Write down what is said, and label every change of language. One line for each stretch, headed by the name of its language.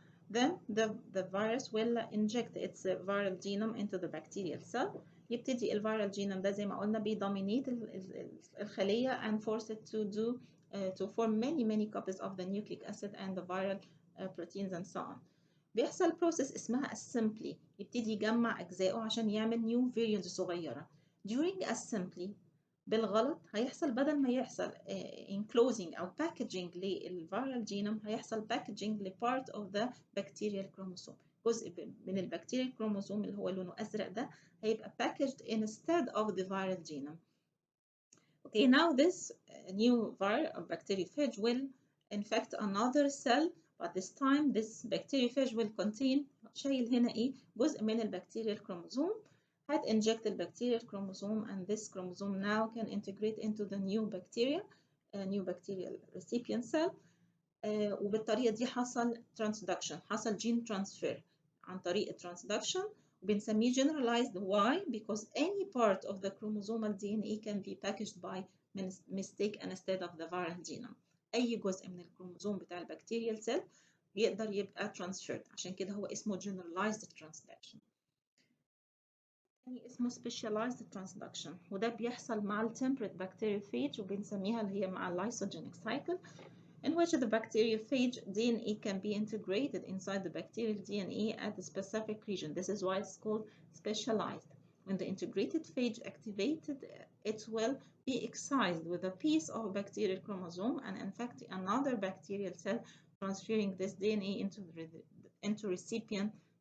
English: Then the virus will inject its viral genome into the bacterial cell.
Arabic: يبتدي الفيرال genome ده زي ما قلنا بيدومينيت الخلية
English: and force it to form many copies of the nucleic acid and the viral proteins and so on.
Arabic: بيحصل process اسمها assembly، يبتدي يجمع أجزائه عشان يعمل
English: new variants
Arabic: صغيرة.
English: During assembly
Arabic: بالغلط هيحصل بدل ما يحصل enclosing أو packaging للفيرال جينوم هيحصل packaging ل
English: part of the bacterial chromosome.
Arabic: جزء من البكتيريال كروموسوم اللي هو لونه أزرق ده هيبقى packaged
English: instead of the viral genome. Okay, now this new viral bacteriophage will infect another cell, but this time this bacteriophage will contain
Arabic: شايل هنا إيه جزء من البكتيريال كروموسوم.
English: had inject the bacterial chromosome and this chromosome now can integrate into the new bacterial recipient cell.
Arabic: وبالطريقة دي حصل transduction، حصل gene transfer عن طريق transduction وبنسميه generalized.
English: Why? Because any part of the chromosomal DNA can be packaged by mistake instead of the viral genome.
Arabic: أي جزء من الكروموسوم بتاع البكتيريال cell يقدر يبقى transferred، عشان كده هو اسمه generalized transduction.
English: يعني اسمه specialized transduction
Arabic: وده بيحصل مع
English: temperate bacteriophage وبنسميها اللي هي مع lysogenic cycle in which the bacteriophage DNA can be integrated inside the bacterial DNA at a specific region. This is why it's called specialized. When the integrated phage activated, it will be excised with a piece of bacterial chromosome and infect another bacterial cell, transferring this DNA into recipient.